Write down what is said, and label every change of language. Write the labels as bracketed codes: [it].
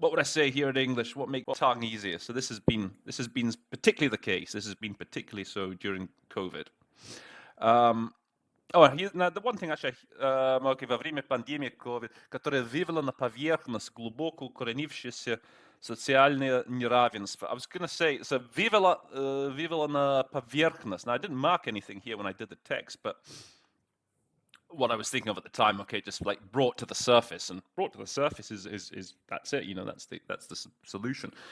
[en] What would I say here in English? What makes tongue easier? So this has been particularly the case. This has been particularly so during COVID. The one thing actually, [ru] во время пандемии COVID, которая вывела на поверхность глубоко укоренившееся социальное неравенство. [en] I was going to say, so [ru] вывела на поверхность. [en] Now, I didn't mark anything here when I did the text, but what I was thinking of at the time, okay, just like brought to the surface, and brought to the surface is that's it, that's the solution.